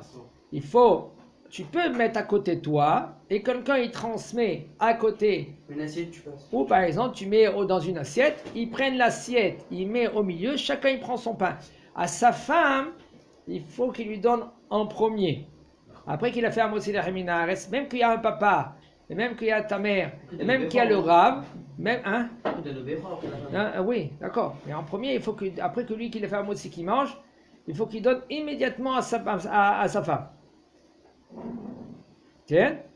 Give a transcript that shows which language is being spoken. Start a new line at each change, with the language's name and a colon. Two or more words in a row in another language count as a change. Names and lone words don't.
French: Il faut, tu peux mettre à côté de toi et quelqu'un il transmet à côté. Une assiette, tu passes. Ou par exemple tu mets dans une assiette, ils prennent l'assiette, il met au milieu, chacun il prend son pain. À sa femme, il faut qu'il lui donne en premier. Après qu'il a fait un
Hebrew: מוציא לחם מן הארץ,
French: même qu'il y a un papa, et même qu'il y a ta mère, et même qu'il y a le rab, même hein. Oui, d'accord. Mais en premier, il faut que après que lui qu'il a fait un motzi qui mange, il faut qu'il donne immédiatement à sa femme. Tiens.